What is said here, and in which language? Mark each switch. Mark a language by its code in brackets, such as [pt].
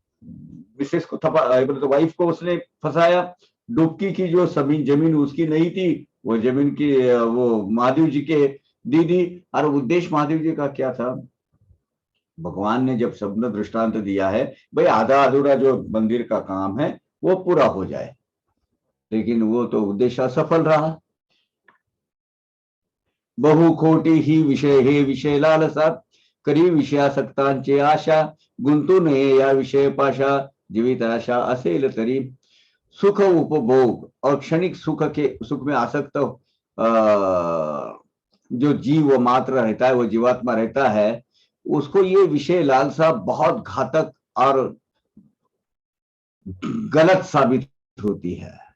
[hi] Mrs को तो wife को उसने फंसाया। डुबकी की जो जमीन उसकी नहीं थी, वो जमीन की वो महादेव जी के दी दी। और उद्देश्य महादेव जी का क्या था? भगवान ने जब सबने दृष्टांत दिया है भाई आधा अधूरा जो मंदिर का काम है वो पूरा हो जाए, लेकिन वो तो उद्देश्य असफल रहा। [mr] बहु खोटी ही विषय हे विषय लालसा, करी विषयासक्तांचे आशा, गुंतू नये या विषय पाशा, जीवित आशा असेल तरी। [hi] सुख उपभोग और क्षणिक सुख में आसक्त जो जीव मात्र रहता है, वो जीवात्मा रहता है, उसको ये विषय लालसा बहुत घातक और गलत साबित होती है।